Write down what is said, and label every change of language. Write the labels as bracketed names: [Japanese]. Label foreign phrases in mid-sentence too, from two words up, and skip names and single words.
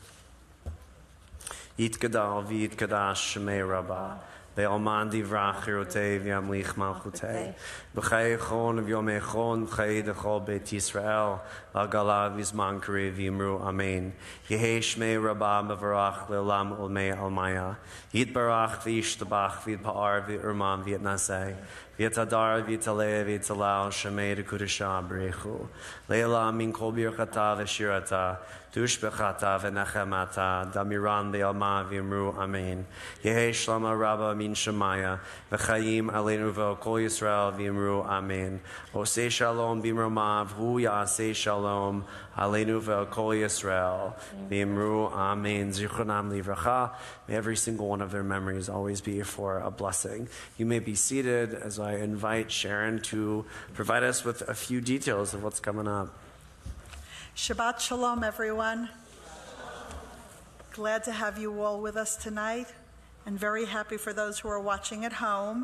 [Aramaic] יתגדל ויתקדש שמה רבא בעלמא די ברא כרעותה וימליך מלכותה בחייכון וביומיכון ובחיי דכל בית ישראל בעגלא ובזמן קריב ואמרו אמן יהא שמה רבא מברך לעלם ולעלמי עלמיא יתברך וישתבח ויתפאר ויתרומם ויתנשא ויתהדר ויתעלה ויתהלל שמה דקודשא בריך הוא לעלם מן כל ברכתא ושירתא תשבחתא ונחמתא דאמירן בעלמא ואמרו אמן יהא שלמא רבא מן שמיא וחיים עלינו וכל ישראל ואמרו אמן [Hebrew] עושה שלום במרומיו הוא יעשה שלום עלינו וכל ישראל ואמרו אמן זכרונם לברכה. [English] May every single one of their memories always be for a blessing. You may be seated as I invite Sharon to provide us with a few details of what's coming up. Shabbat Shalom, everyone. Glad to have you all with us tonight, and very happy for those who are watching at home.